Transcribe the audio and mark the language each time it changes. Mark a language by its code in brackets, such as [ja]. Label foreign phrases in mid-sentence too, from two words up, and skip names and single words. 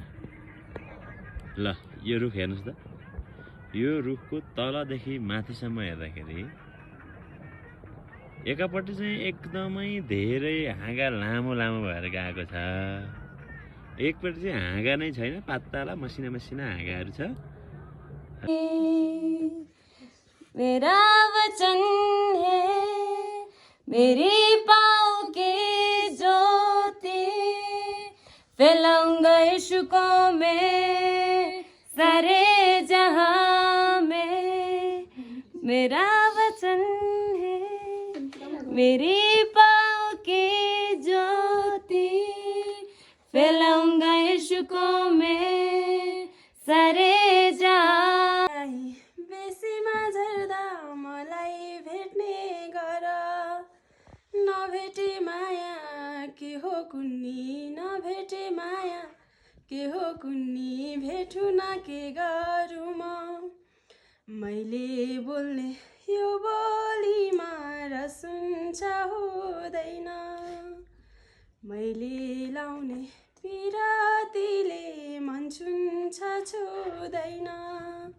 [ne] ल यो रुख हेर्नुस् त, यो रुखको तलदेखि माथिसम्म हेर्दाखेरि एकापट्टि चाहिँ एकदमै धेरै हाँगा लामो लामो भएर गएको छ, एकपट्टि चाहिँ हाँगा नै छैन, पातला मसिना मसिना हाँगाहरू छ। [hi] मेरा वचन है मेरी पाँव की ज्योति, फैलाऊंगा यीशु को मैं सारे जहां में। मेरा वचन है मेरी पाँव की ज्योति, फैलाऊंगा यीशु को मैं सारे जहां। [ne] बेसीमा झर्दा मलाई भेट्ने गर, नभेटे माया के हो कुन्नी, नभेटे माया के हो कुन्नी, भेटु न के गरौँ म। मैले बोल्ने यो बोलीमा र सुन्छ हुँदैन, मैले लाउने पिरातीले मन छुन्छ छुँदैन।